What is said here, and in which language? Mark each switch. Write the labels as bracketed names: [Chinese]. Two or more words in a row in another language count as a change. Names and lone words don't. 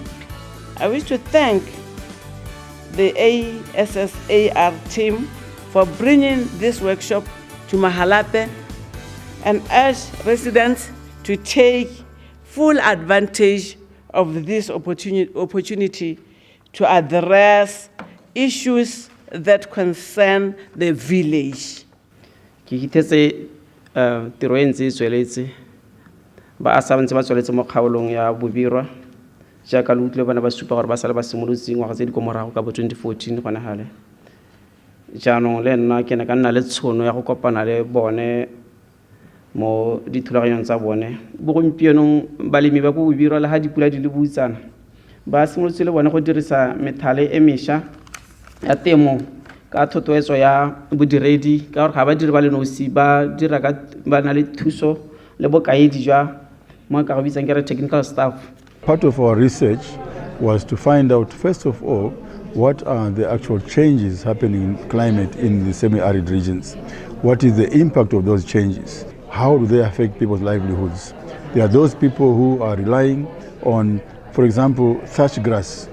[English] I wish to thank the ASSAR team for bringing this workshop to Mahalape and urge residents to take full advantage of this opportunity to address issues that concern the village. [Tswana] Ke kitetse tiro e ntse e tsweletse ba ASSAR ntse ba tsweletse mo kgaolong ya Bobirwa jaaka le utlwe bana ba supa gore ba sala ba simolotseng ngwaga tse di ko morago ka bo 2014 gona gale. Jaanong le nna ke ne ka nna le tshono ya go kopana le bone mo dithulaganyong tsa bone. Bogompienong balemi ba go Bobirwa le ha dipula di le butsana ba simolotse le bone go dirisa methale e mesha ya temo ka thotloetso ya bodiredi ka gore ga ba dire ba le nosi ba dira ka ba na le thuso le bokaedi jwa mo ka go bitsang ke re [English] technical staff. Part of our research was to find out, first of all, what are the actual changes happening in climate in the semi-arid regions? What is the impact of those changes? How do they affect people's livelihoods? There are those people who are relying on, for example, thatch grass.